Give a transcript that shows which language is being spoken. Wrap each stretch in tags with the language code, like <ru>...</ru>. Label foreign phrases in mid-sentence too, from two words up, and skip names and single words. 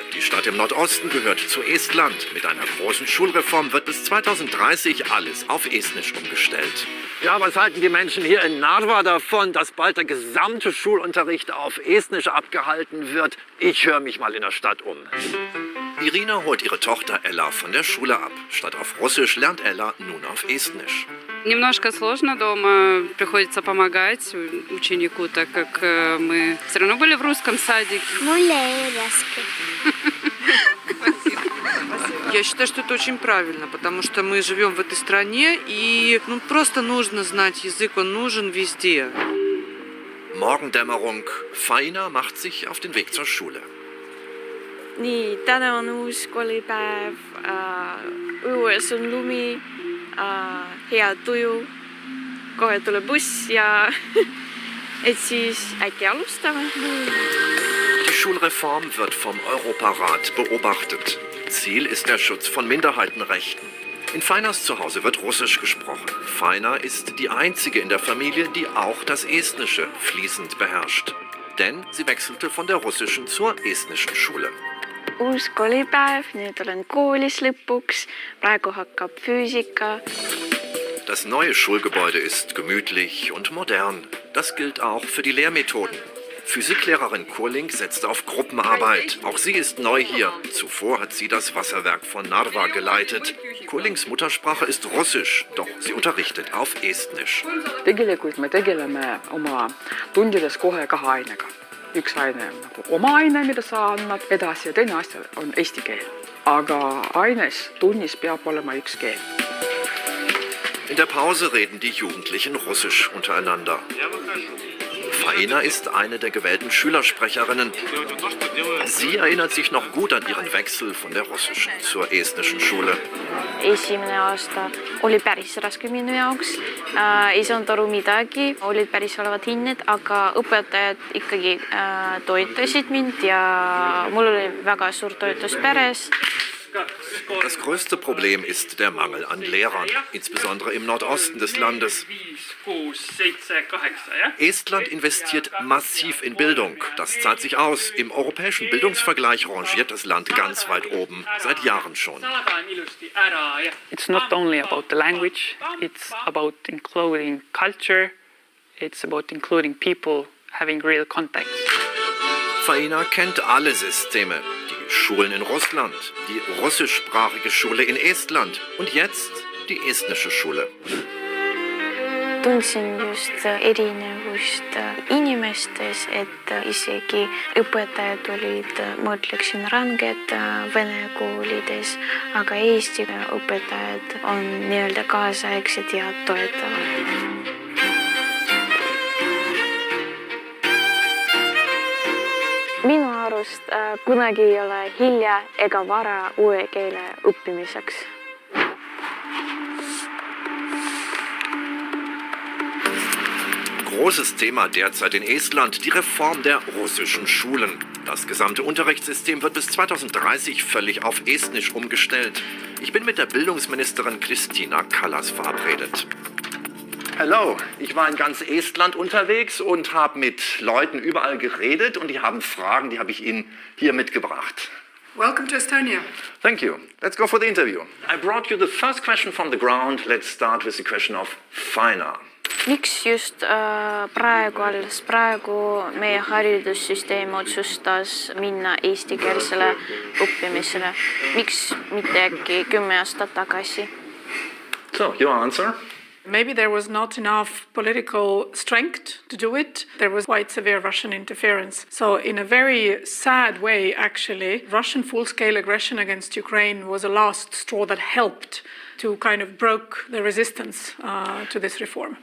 <de>Die Stadt im Nordosten gehört zu Estland. Mit einer großen Schulreform wird bis 2030 alles auf Estnisch umgestellt. Ja, was halten die Menschen hier in Narva davon, dass bald der gesamte Schulunterricht auf Estnisch abgehalten wird? Ich höre mich mal in der Stadt um. Irina holt ihre Tochter Ella von der Schule ab. Statt auf Russisch lernt Ella nun auf Estnisch.</de> <ru>Немножко сложно дома, приходится помогать ученику, так как мы все равно были в русском садике. Я считаю, что это очень правильно, потому что мы живем в этой стране, и просто нужно знать язык, он нужен везде.</ru> <de>Morgendämmerung. Faina macht sich auf den Weg zur Schule.</de> <et>nii, täna on uus koolipäev, õues on lumi, hea tuju, kohe tuleb buss ja et siis äkki alustame.</et> <de>Die Schulreform wird vom Europarat beobachtet. Ziel ist der Schutz von Minderheitenrechten. In Feiners Zuhause wird Russisch gesprochen. Feiner ist die einzige in der Familie, die auch das Estnische fließend beherrscht. Denn sie wechselte von der russischen zur estnischen Schule.</de> <et>Uus koolipäev, nüüd olen koolis lõpuks, praegu hakkab füüsika.</et> <de>Das neue Schulgebäude ist gemütlich und modern. Das gilt auch für die Lehrmethoden. Physiklehrerin Kurling setzt auf Gruppenarbeit. Auch sie ist neu hier. Zuvor hat sie das Wasserwerk von Narva geleitet. Kurlings Muttersprache ist Russisch, doch sie unterrichtet auf Estnisch.</de> <et>Tegelikult me tegeleme oma tundides kohe kahe ainega. Üks aine on nagu oma aine, mida sa annad edasi ja teine asja on eesti keel. Aga aines tunnis peab olema üks keel.</et> <de>In der Pause reden die Jugendlichen Russisch untereinander. Faina ist eine der gewählten Schülersprecherinnen. Sie erinnert sich noch gut an ihren Wechsel von der russischen zur estnischen Schule.</de> <et>Esimene aasta oli päris raske minu jaoks. Ei saanud aru midagi, olid päris halvad hinned, aga õpetajad ikkagi toetasid mind ja mul oli väga suur toetus peres.</et> <de>Das größte Problem ist der Mangel an Lehrern, insbesondere im Nordosten des Landes. Estland investiert massiv in Bildung. Das zahlt sich aus. Im europäischen Bildungsvergleich rangiert das Land ganz weit oben, seit Jahren schon.</de> <en>It's not only about the language, it's about including culture, it's about including people having real context.</en> <de>Faina kennt alle Systeme. Die Schulen in Russland, die russischsprachige Schule in Estland und jetzt die estnische Schule.</de> <et>Tundsin just erinevust inimestes, et isegi õpetajad olid, ma ütleksin, ranged vene koolides, aga Eesti õpetajad on nii-öelda kaasaegsed ja toetavad. Minu arust kunagi ei ole hilja ega vara uue keele õppimiseks.</et> <de>Großes Thema derzeit in Estland, die Reform der russischen Schulen. Das gesamte Unterrichtssystem wird bis 2030 völlig auf Estnisch umgestellt. Ich bin mit der Bildungsministerin Kristina Kallas verabredet. Hallo, ich war in ganz Estland unterwegs und habe mit Leuten überall geredet und die haben Fragen, die habe ich Ihnen hier mitgebracht.</de> <en>Welcome to Estonia. Thank you. Let's go for the interview. I brought you the first question from the ground. Let's start with the question of Faina.</en> <et>Miks just alles praegu meie haridussüsteem otsustas minna eestikeelsele õppimisele? Miks mitte äkki 10 aastat tagasi?</et> <en>So, your answer? Maybe there was not enough political strength to do it. There was quite severe Russian interference. So in a very sad way, actually, Russian full-scale aggression against Ukraine was a last straw that helped to kind of broke the resistance to this reform.</en>